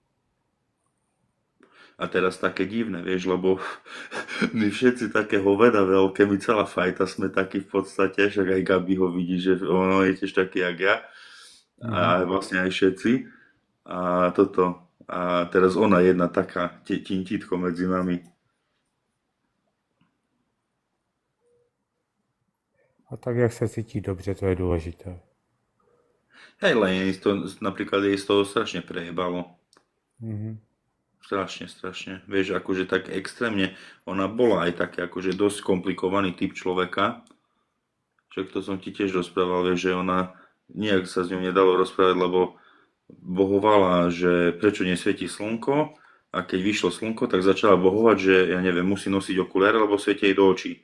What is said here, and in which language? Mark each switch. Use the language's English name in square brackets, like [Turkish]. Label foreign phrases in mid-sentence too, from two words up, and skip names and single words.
[Slovak] A teraz také divné, vieš, lebo my všetci také hoveda veľké, my celá fajta sme takí v podstate, však aj Gabi ho vidí, že ono je tiež taký jak ja. A Mhm. vlastne aj všetci. A toto. A teraz ona jedna taká tintítko medzi nami. [Czech] A tak, jak se cítí dobře, to je důležité. [Slovak] Hej, len jej to, napríklad jej z toho strašne prejebalo. Mhm. Strašne. Vieš, akože tak extrémne, ona bola aj taký akože dosť komplikovaný typ človeka. Však to som ti tiež rozprával, vieš, že ona, nejak sa s ňou nedalo rozprávať, lebo bohovala, že prečo nesvietí slnko a keď vyšlo slnko, tak začala bohovať, že ja neviem, musí nosiť okuliare, lebo svietia jej do očí.